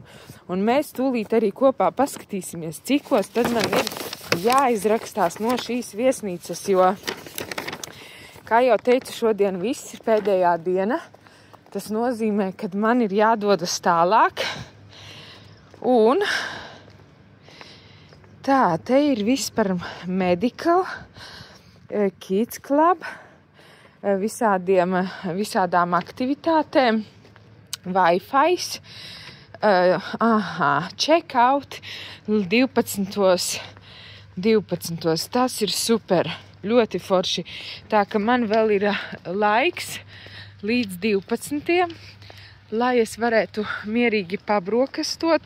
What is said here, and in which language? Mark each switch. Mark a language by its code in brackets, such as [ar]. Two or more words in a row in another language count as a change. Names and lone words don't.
[lv] Un mēs tūlīt arī kopā paskatīsimies, cikos tad man ir jāizrakstās no šīs viesnīcas, jo, kā jau teicu, šodien viss ir pēdējā diena. Tas nozīmē, ka man ir jādodas tālāk. Un tā, te ir viss par medical, [en] kids club, [lv] visādām aktivitātēm, [en] Wi-Fi, check out 12. [lv] Tas ir super, ļoti forši. Tā, ka man vēl ir laiks līdz 12, lai es varētu mierīgi pabrokastot.